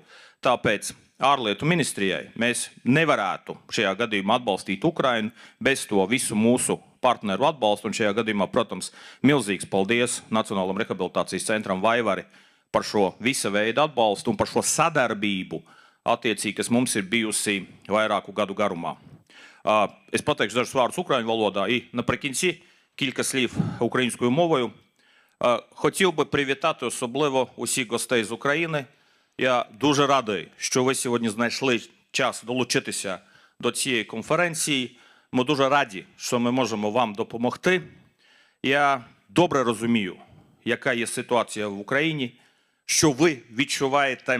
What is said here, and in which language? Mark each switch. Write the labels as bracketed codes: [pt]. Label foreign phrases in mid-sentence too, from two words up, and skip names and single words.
[lv] Tāpēc ārlietu ministrijai mēs nevarētu šajā gadījumā atbalstīt Ukrainu bez to visu mūsu partneru atbalstu. Un šajā gadījumā, protams, milzīgs paldies Nacionālam rehabilitācijas centram Vaivari par šo visa veida atbalstu un par šo sadarbību, attiecīgi, kas mums ir bijusi vairāku gadu garumā. Es pateikšu dažus vārdus [uk] українською валода і наприкінці кілька слів українською мовою. Хотів би привітати особливо усіх гостей з України. Я дуже радий, що ви сьогодні знайшли час долучитися до цієї конференції. Ми дуже раді, що ми можемо вам допомогти. Я добре розумію, яка є ситуація в Україні, що ви відчуваєте.